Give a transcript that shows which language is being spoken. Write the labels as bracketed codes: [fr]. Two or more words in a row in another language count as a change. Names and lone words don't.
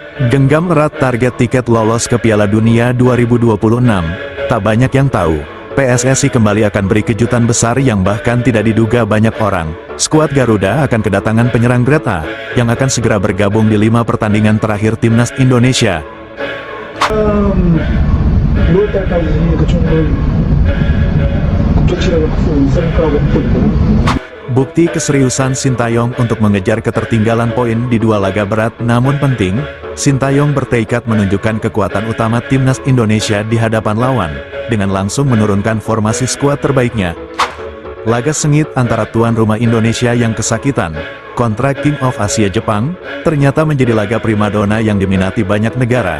[id] Genggam erat target tiket lolos ke Piala Dunia 2026, tak banyak yang tahu, PSSI kembali akan beri kejutan besar yang bahkan tidak diduga banyak orang. Skuad Garuda akan kedatangan penyerang Grade A, yang akan segera bergabung di 5 pertandingan terakhir Timnas Indonesia. [ko] 6월달까지 충분히 국제치료를 할수 있을 거라고 보고 있고요. [id] Bukti keseriusan Sintayong untuk mengejar ketertinggalan poin di 2 laga berat namun penting, Sintayong bertekad menunjukkan kekuatan utama Timnas Indonesia di hadapan lawan, dengan langsung menurunkan formasi skuad terbaiknya. Laga sengit antara tuan rumah Indonesia yang kesakitan, kontra [en] King of Asia [id] Jepang, ternyata menjadi laga primadona yang diminati banyak negara.